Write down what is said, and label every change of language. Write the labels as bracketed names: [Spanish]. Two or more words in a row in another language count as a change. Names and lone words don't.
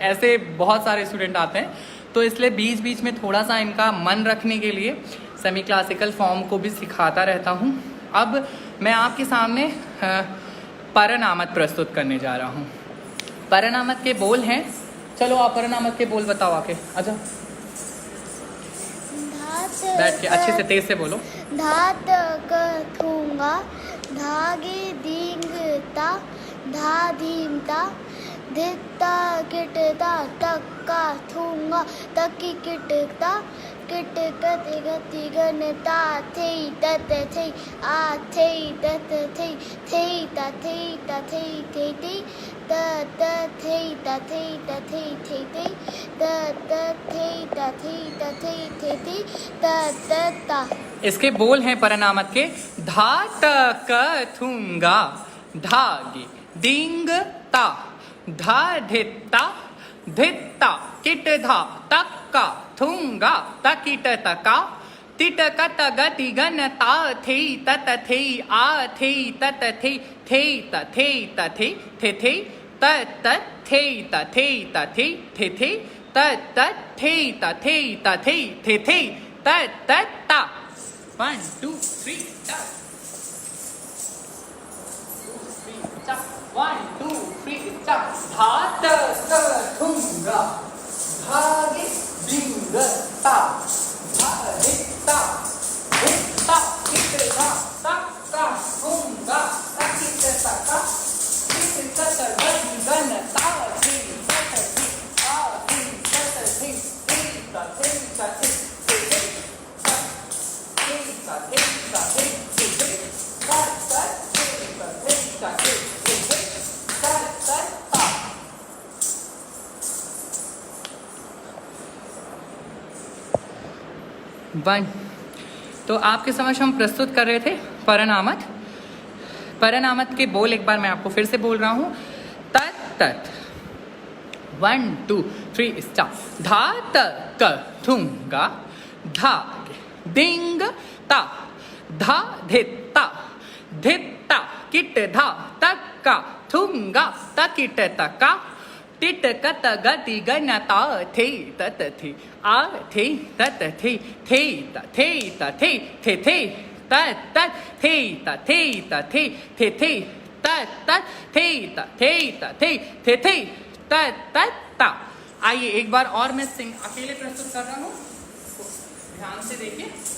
[Hindi] ऐसे बहुत सारे स्टूडेंट आते हैं, तो इसलिए बीच बीच में थोड़ा सा इनका मन रखने के लिए [English] semi classical form [Hindi] को भी सिखाता रहता हूँ। अब मैं आपके सामने परनामत प्रस्तुत करने जा रहा हूँ। परनामत के बोल हैं, चलो आप परनामत के बोल बताओ आके। अच्छा बैठ के अच्छे से तेज से बोलो। धात कथूंगा धागे दींगता धा धीमता धिता किटता तक्का थूंगा तकी किटता किट गति गति गनता थे तत थे आ थे तत थे ता थे ता थे थे त त थे ता थे ता थे थे त त थे ता थे ता थे थे त त ता। इसके बोल हैं परनामत के, धा त क थूंगा धागे दिंग ता धा धिता धिता किट धा तक्का थूंगा तकिट तका तिट कत गति गन ता थे तत थे आ थे तत थे त थे त थे थे त त थे त थे त थे थे त त थे त थे त थे त त ता। 1 2 3 1 2 3 धात क थूंगा धागे दिंग ता धा धिता धिता किट धा तक्का थूंगा तकिट तका किट तत गति गन ता थे तत थे आ थे तत थे ता थे ता थे थे ता थे ता थे थे ता ता थे ता थे ता थे थे ता ता ता। वन। तो आपके समक्ष हम प्रस्तुत कर रहे थे परनामत। परनामत के बोल एक बार मैं आपको फिर से बोल रहा हूँ। तत तत 1 2 3 स्टार्ट। धा त क थूंगा धागे दिंग ता धा धिता धिता किट धा तक्का थूंगा तकिट तका टिट कत गति गन ता थे तत थे आ थे तत थे त थे त थे थे त त थे त थे त थे थे त त थे त थे त थे थे त त ता। आइए एक बार और मैं अकेले प्रस्तुत कर रहा हूँ, ध्यान से देखिए।